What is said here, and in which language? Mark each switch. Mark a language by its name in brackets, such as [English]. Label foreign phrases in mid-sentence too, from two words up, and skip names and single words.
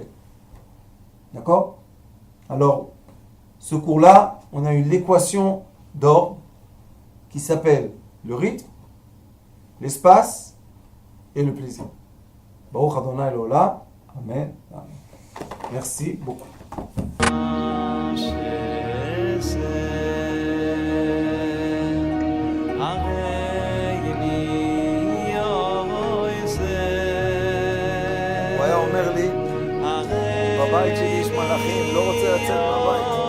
[French] D'accord? Alors, ce cours-là, on a eu l'équation d'or qui s'appelle le rythme, l'espace et le plaisir. [Hebrew] ברוך אדוני אלוהים. אמן. אמן. [French] Merci beaucoup. [Hebrew] הוא היה אומר לי, בבית שלי יש מלאכים, לא רוצה לצאת מהבית.